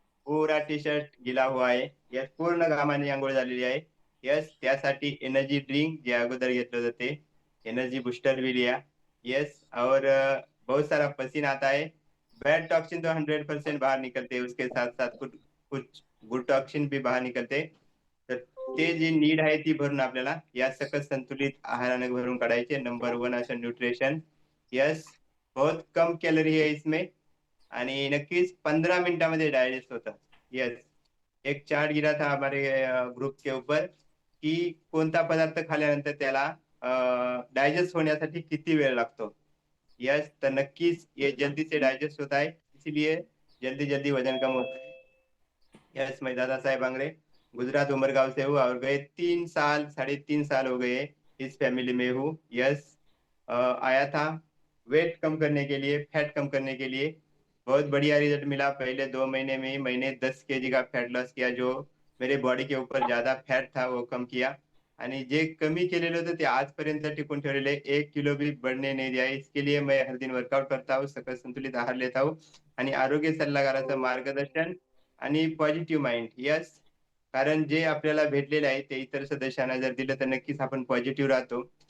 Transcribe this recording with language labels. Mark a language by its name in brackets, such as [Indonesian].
[Hindi] पूरा T shirt गिला हुआ [Marathi] आहे. यस, पूर्ण घामाने आंघोळ झालेली आहे. यस, त्यासाठी एनर्जी ड्रिंक जे अगोदर घेतलं होतं ते एनर्जी बूस्टर [Hindi] भी लिया. यस, और बहुत सारा पसीना आता है. बैड टॉक्सिन तो 100% बाहर निकलते हैं, उसके साथ साथ कुछ कुछ गुड टॉक्सिन भी बाहर निकलते. [Marathi] तर ते जी नीड आहे ती भरून आपल्याला या सकस संतुलित आहाराने भरून काढायचे. नंबर वन असं न्यूट्रिशन. यस, [Hindi] बहुत कम कैलोरी है इसमें [Marathi] आणि नक्कीच 15 मिनिटामध्ये डायजेस्ट होतं. यस, [Hindi] एक चार्ट गिरा था हमारे ग्रुप के ऊपर [Marathi] की कोणता पदार्थ खाल्यानंतर त्याला डायजेस्ट होण्यासाठी किती वेळ लागतो. [Hindi] यस, तर नक्कीच ये जल्दी से डाइजेस्ट होता है, इसीलिए जल्दी जल्दी वजन कम होता है. यस, मैं दादा साहेब आंगड़े गुजरात उमरगांव से हूँ और गए 3 साल 3.5 साल हो गए इस फैमिली में हूँ. यस, आया था वेट कम करने के लिए, फैट कम करने के लिए. बहुत बढ़िया रिजल्ट मिला. पहले 2 महीने में ही मैंने 10 kg का फैट लॉस किया. जो मेरे बॉडी के ऊपर ज्यादा फॅट था वो कम किया. [Marathi] आणि जे कमी केलेले होते ते आजपर्यंत टिकून ठेवलेले [Hindi] 1 किलो भी बढ़ने नहीं दिया. इसके लिए मैं हर दिन वर्कआउट करता हूँ, सकल संतुलित आहार लेता हूँ आणि [Marathi] आरोग्य सल्लागाराचं मार्गदर्शन [Hindi] आणि पॉझिटिव्ह माइंड. [Marathi] यस, कारण जे आपल्याला भेटलेले आहे ते इतर सदस्यांना जर दिलं तर नक्कीच आपण पॉझिटिव्ह राहतो.